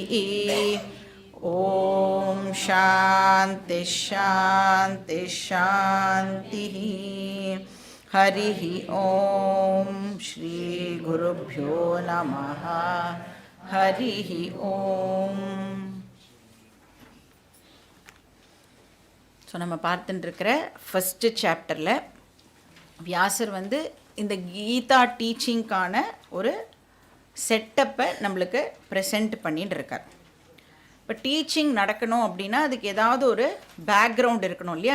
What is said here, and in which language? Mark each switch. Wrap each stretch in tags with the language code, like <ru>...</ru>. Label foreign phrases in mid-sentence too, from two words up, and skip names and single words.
<sa>ॐ शान्ति शान्ति शान्तिः। हरिः ॐ श्री गुरुभ्यो नमः। हरिः ॐ.</sa> <ta>ஸோ நம்ம பார்த்துட்டு இருக்கிற</ta> <en>first chapterில்</en> <ta>வியாசர் வந்து இந்த கீதா டீச்சிங்கான ஒரு செட்டப்பை நம்மளுக்கு ப்ரெசென்ட் பண்ணிட்டு இருக்கார். இப்போ டீச்சிங் நடக்கணும் அப்படின்னா அதுக்கு ஏதாவது ஒரு பேக்ரவுண்ட் இருக்கணும் இல்லையா?</ta>